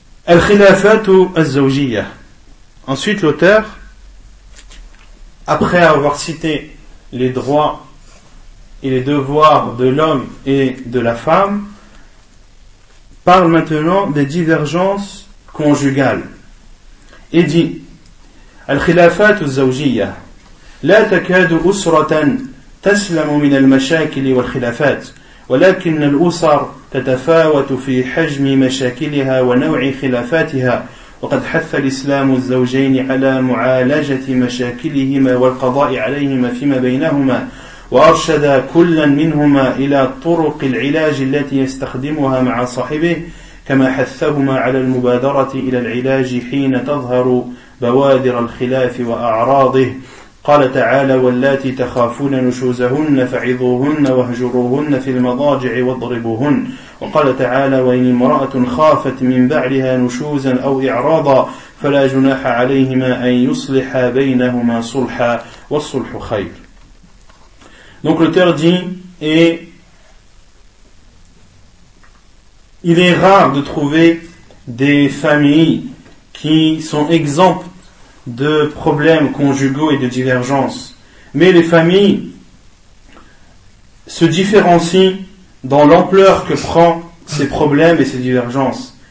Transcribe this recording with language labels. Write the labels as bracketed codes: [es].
[ar] الخلافات الزوجية. [fr] Ensuite, l'auteur après avoir cité les droits et les devoirs de l'homme et de la femme, parle maintenant des divergences conjugales. Et dit [ar] الخلافات الزوجية لا تكاد أسرة تسلم من المشاكل والخلافات ولكن الأسر تتفاوت في حجم مشاكلها ونوع خلافاتها وقد حث الإسلام الزوجين على معالجة مشاكلهما والقضاء عليهما فيما بينهما وأرشد كلا منهما إلى طرق العلاج التي يستخدمها مع صاحبه كما حثهما على المبادرة إلى العلاج حين تظهر بوادر الخلاف وأعراضه قال تعالى واللاتي تخافون نشوزهن فعظوهن واهجروهن في المضاجع واضربوهن وقال تعالى وإن امرأة خافت من بعلها نشوزا أو إعراضا فلا جناح عليهما أن يصلح بينهما صلحا والصلح خير. [fr] Donc le terdin est, il est rare de trouver des familles qui sont exemptes de problèmes conjugaux et de divergences. Mais les familles se différencient dans l'ampleur que prend ces problèmes et ces divergences.